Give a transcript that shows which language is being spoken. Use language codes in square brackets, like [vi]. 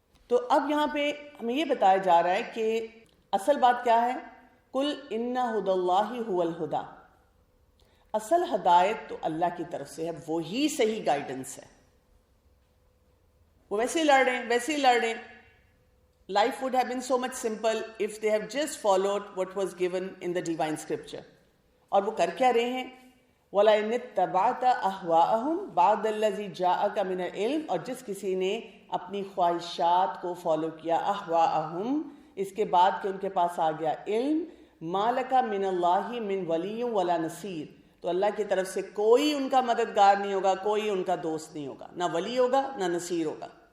[ur] تو اب یہاں پہ ہمیں یہ بتایا جا رہا ہے کہ اصل بات کیا ہے. [ar] قل ان ھدی اللہ ھو الھدی، [ur] اصل ہدایت تو اللہ کی طرف سے ہے، وہی صحیح گائیڈنس ہے. وہ ویسے ہی لڑ رہے ہیں، ویسے ہی لڑ رہے ہیں. [en] Life would have been so much simple if they have just followed what was given in the divine scripture. [ur] اور وہ کر کیا رہے ہیں؟ [ar] وَلَئِنِ اتَّبَعْتَ أَهْوَاءَهُمْ بَعْدَ الَّذِي جَاءَكَ مِنَ الْعِلْمِ، [ur] اور جس کسی نے اپنی خواہشات کو فالو کیا، [ar] أَهْوَاءَهُمْ، [ur] اس کے بعد کہ ان کے پاس آ گیا علم، [ar] مَا لَكَ مِنَ اللَّهِ مِنْ وَلِيٍّ وَلَا نَصِيرٍ، [ur] تو اللہ کی طرف سے کوئی ان کا مددگار نہیں ہوگا، کوئی ان کا دوست نہیں ہوگا، نہ ولی ہوگا نہ نصیر ہوگا.